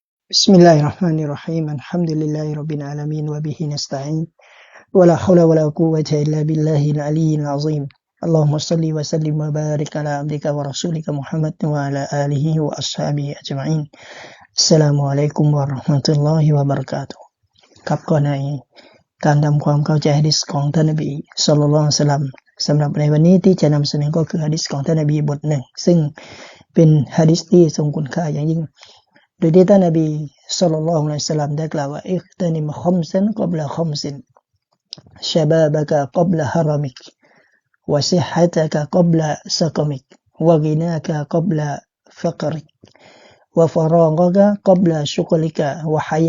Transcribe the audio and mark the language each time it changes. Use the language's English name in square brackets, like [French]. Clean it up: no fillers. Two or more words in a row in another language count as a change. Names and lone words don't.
[Arabic] بسم الله الرحمن الرحيم الحمد لله رب العالمين وبه نستعين ولا حول ولا قوة إلا بالله العلي العظيم اللهم صل وسلم وبارك على عبدك ورسولك محمد وعلى آله وأصحابه أجمعين السلام عليكم ورحمة الله وبركاته [Thai] ครับก็ในการทำความเข้าใจหะดีษของท่านนบีศ็อลลัลลอฮุอะลัยฮิวะซัลลัมสำหรับในวันนี้ที่จะนำเสนอก็คือหะดีษของท่านนบีบทหนึ่งซึ่งเป็นหะดีษที่ทรงคุณ ค่าอย่างยิ่งโดยที่ท่านนบีศ็อลลัลลอฮุอะลัยฮิวะซัลลัมได้กล่าวว่า [Arabic] اغتنم خمسا قبل خمس شبابك قبل هرمك وصحتك قبل سقمك وغناك قبل فقرك وفراغك قبل شغلك وحياتك